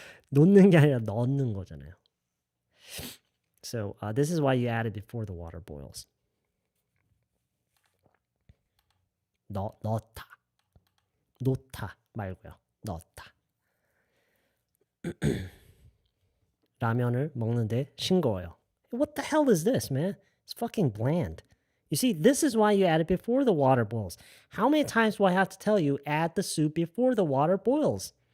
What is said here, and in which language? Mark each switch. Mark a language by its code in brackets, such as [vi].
[ko] 놓는 게 아니라 넣는 거잖아요. [en] So this is why you add it before the water boils. [ko] 넣다. 놓다 말고요. 넣다. 라면을 먹는데 싱거워요. [en] What the hell is this, man? It's fucking bland. You see, this is why you add it before the water boils. How many times do I have to tell you add the soup before the water boils?